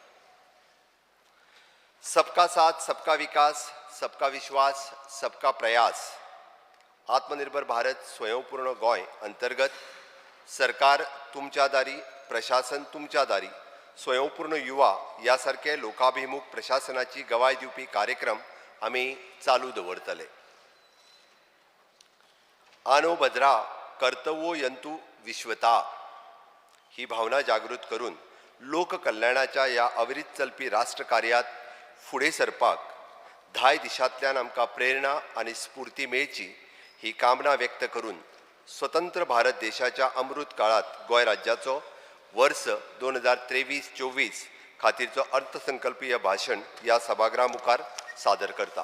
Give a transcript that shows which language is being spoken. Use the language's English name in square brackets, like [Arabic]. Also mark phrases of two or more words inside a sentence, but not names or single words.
[Hindi] सबका साथ सबका विकास सबका विश्वास सबका प्रयास आत्मनिर्भर भारत [Konkani] स्वयंपूर्ण गोंय अंतर्गत सरकार तुमच्या दारी प्रशासन तुमच्या दारी स्वयंपूर्ण युवा यासारखे लोकाभिमुख प्रशासनाची गवाय दिवपी कार्यक्रम आम्ही चालू दवरतले. [Sanskrit] आनो भद्रा कर्तव्यो यंतु विश्वता [Konkani] ही भावना जागृत करून लोककल्याणाच्या या अविरत चलपी राष्ट्रकार्यात फुडें सरपाक 10 दिशांतल्यान आमकां प्रेरणा आनी स्फूर्ती मेळची ही कामना व्यक्त करून स्वतंत्र भारत देशाच्या अमृत काळात गोंय राज्याचो वर्ष 2023-24 खातीरचो अर्थसंकल्पीय भाषण या सभागृहा मुखार सादर करता.